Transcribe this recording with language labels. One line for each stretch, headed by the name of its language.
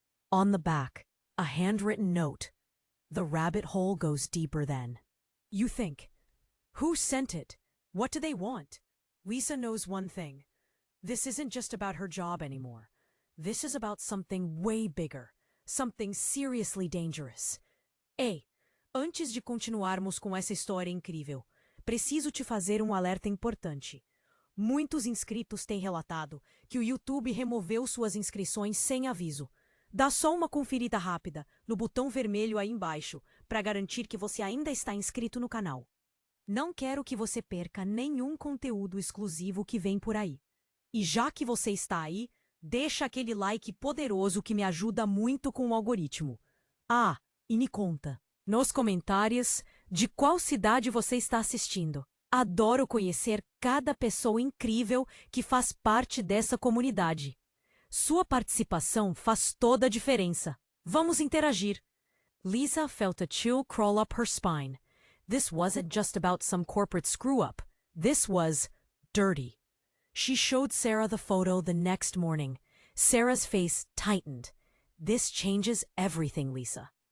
English: On the back, a handwritten note. The rabbit hole goes deeper then. You think, who sent it? What do they want? Lisa knows one thing. This isn't just about her job anymore. This is about something way bigger, something seriously dangerous.
Portuguese: Ei, antes de continuarmos com essa história incrível, preciso te fazer alerta importante. Muitos inscritos têm relatado que o YouTube removeu suas inscrições sem aviso. Dá só uma conferida rápida no botão vermelho aí embaixo para garantir que você ainda está inscrito no canal. Não quero que você perca nenhum conteúdo exclusivo que vem por aí. E já que você está aí, deixa aquele like poderoso que me ajuda muito com o algoritmo. Ah, e me conta, nos comentários, de qual cidade você está assistindo. Adoro conhecer cada pessoa incrível que faz parte dessa comunidade. Sua participação faz toda a diferença. Vamos interagir.
English: Lisa felt a chill crawl up her spine. This wasn't just about some corporate screw-up. This was dirty. She showed Sarah the photo the next morning. Sarah's face tightened. This changes everything, Lisa.